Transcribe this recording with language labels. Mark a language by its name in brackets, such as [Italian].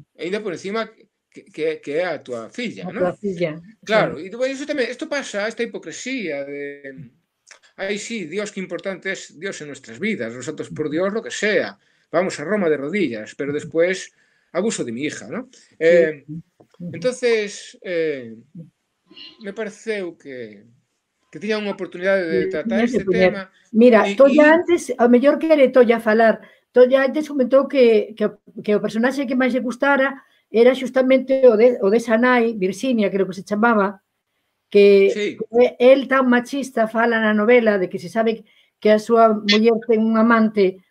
[Galician] E ainda por encima que é a tua filla, non? A tua filla. Claro, e iso tamén, isto pasa, esta hipocresía de [Spanish] ay, sí, Dios, qué importante es Dios en nuestras vidas, nosotros por Dios lo que sea, vamos a Roma de rodillas, pero después abuso de mi hija, ¿no? [Galician] Entonces, me pareceu que tiña unha oportunidade de tratar este tema. Mira, Tolla antes, ao mellor quere Tolla falar, Tolla antes comentou que o personaxe que máis lle gustara era justamente o de Sanai, Virxinia, creo que se chamaba, que el tan machista fala na novela de que se sabe que a súa muller ten un amante.